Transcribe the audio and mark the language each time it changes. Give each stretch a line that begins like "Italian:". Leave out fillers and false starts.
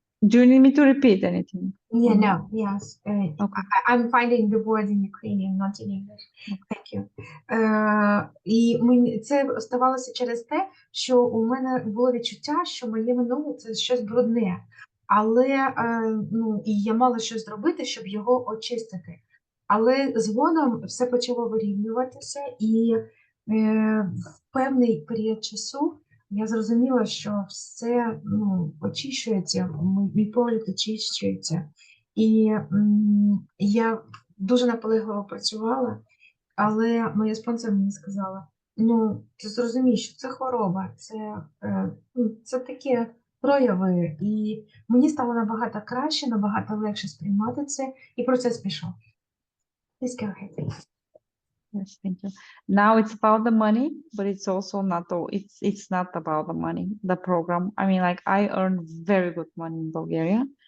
English: Do you need me to repeat anything? Yeah, no, yes. Okay. I'm finding the word in Ukrainian, not in English. Thank you.
Ukrainian: І це ставалося через те, що у мене було відчуття, що моє минуле – це щось брудне. Але і я мала щось зробити, щоб його очистити. Але згодом все почало вирівнюватися, і в певний період часу я зрозуміла, що все очищується, мій погляд очищується. І я дуже наполегливо працювала, але моя спонсор мені сказала, ти зрозумієш, що це хвороба, це такі прояви. І мені стало набагато краще, набагато легше сприймати це, і процес пішов.
English: Please go ahead. Yes, thank you. Now it's about the money, but it's also not though. It's not about the money, the program. I mean, like I earned very good money in Bulgaria.